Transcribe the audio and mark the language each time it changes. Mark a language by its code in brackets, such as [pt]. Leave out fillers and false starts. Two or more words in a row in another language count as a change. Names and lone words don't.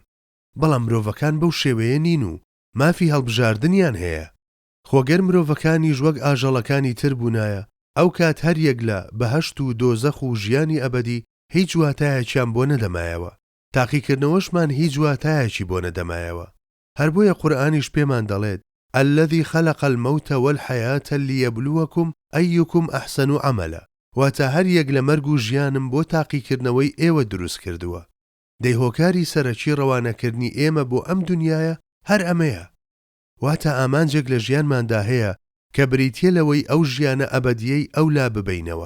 [ckb] بەڵام مرۆڤەکان بەو شێوەیە نین و مافی هەڵبژاردنیان هەیە. خۆگەر مرۆڤەکانی وەک ئاژەڵەکانی تر بوونایە، ئەو کات هەر یەک لە بەهەشت و دۆزەخ و ژیانی ئەبەدی هیچ واتایەکیان بۆ نەدەمایەوە. تاقیکردنەوەشمان هیچ واتایەکی بۆ نەدەمایەوە. هەر بۆیە قورئانیش پێمان دەڵێت [ar] الذي خلق الموت والحياة ليبلوكم أيكم أحسن عملا. [ckb] واتە هەر یەک لە مەرگ و ژیانم بۆ تاقیکردنەوەی ئێوە دروست کردووە. دەی هۆکاری سەرەکی ڕەوانەکردنی ئێمە بۆ ئەم دنیاە هەر ئەمەیە. واتە ئامانجێک لە ژیانماندا هەیە کە بریتیە لەوەی ئەو ژیانە ئەبەدیەی ئەولا ببینەوە.